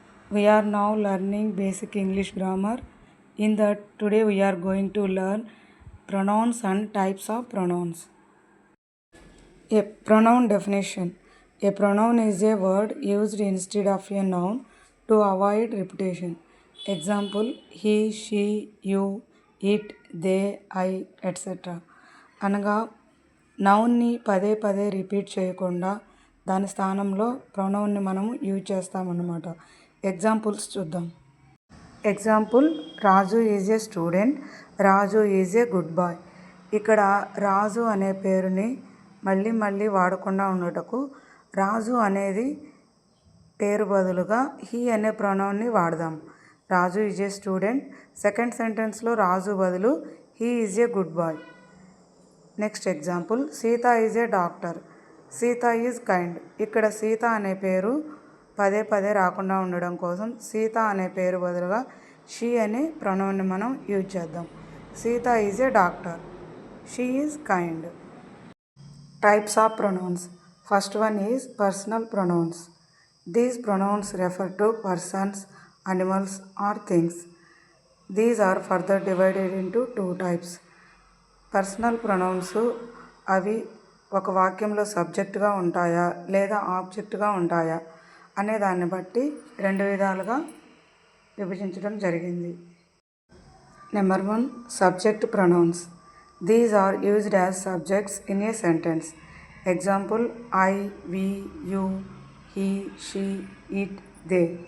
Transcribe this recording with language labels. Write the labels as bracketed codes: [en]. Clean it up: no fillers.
[en] We are now learning basic English grammar. In that today we are going to learn pronouns and types of pronouns. A pronoun definition. A pronoun is a word used instead of a noun to avoid repetition. Example: he, she, you, it, they, I, etc. [te] అనగా నౌన్ని పదే పదే repeat చేయకుండా దాని స్థానంలో ప్రొనౌన్ని మనము use చేస్తామన్నమాట. Examples చూద్దాం. [en] Example: Raju is a student, Raju is a good boy. [te] ఇక్కడ రాజు అనే పేరుని మళ్ళీ మళ్ళీ వాడకుండా ఉండటకు రాజు అనేది పేరు బదులుగా హీ అనే ప్రొనౌన్ని వాడదాం. [en] Raju is a student. Second సెంటెన్స్లో రాజు బదులు he is a good boy. Next example: Sita is a doctor, Sita is kind. [te] ఇక్కడ సీత అనే పేరు పదే పదే రాకుండా ఉండడం కోసం సీత అనే పేరు బదులుగా షీ అనే ప్రొనౌన్ని మనం యూజ్ చేద్దాం. [en] Sita is a doctor, she is kind. Types of pronouns. First one is personal pronouns. These pronouns refer to persons, animals or things. These are further divided into two types. [te] Personal pronouns అవి ఒక వాక్యంలో సబ్జెక్ట్గా ఉంటాయా లేదా ఆబ్జెక్ట్గా ఉంటాయా అనే దాన్ని బట్టి రెండు విధాలుగా విభజించడం జరిగింది. [en] Number 1, subject pronouns. These are used as subjects in a sentence. Example: I, we, you, he, she, it, they.